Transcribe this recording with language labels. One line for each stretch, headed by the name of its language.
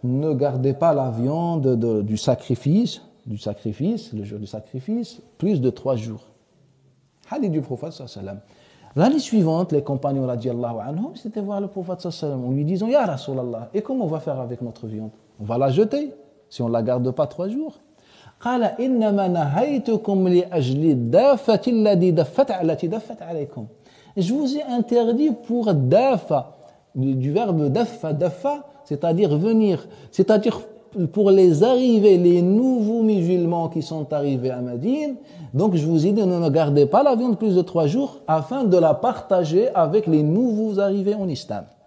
French: Ne gardez pas la viande du sacrifice, le jour du sacrifice, plus de 3 jours. Hadith du prophète sallallahu alayhi wa sallam. L'année suivante, les compagnons radiallahu anhum, c'était voir le prophète sallallahu alayhi wa sallam en lui disant Ya Rasulallah, et comment on va faire avec notre viande? On va la jeter si on ne la garde pas 3 jours.
Arabic: قال إنما نهيتكم لأجل الدافة التي دفت عليكم.
French: Je vous ai interdit pour dafa, du verbe dafa, c'est-à-dire venir, c'est-à-dire pour les arrivés, les nouveaux musulmans qui sont arrivés à Médine. Donc je vous ai dit ne gardez pas la viande plus de 3 jours afin de la partager avec les nouveaux arrivés en islam.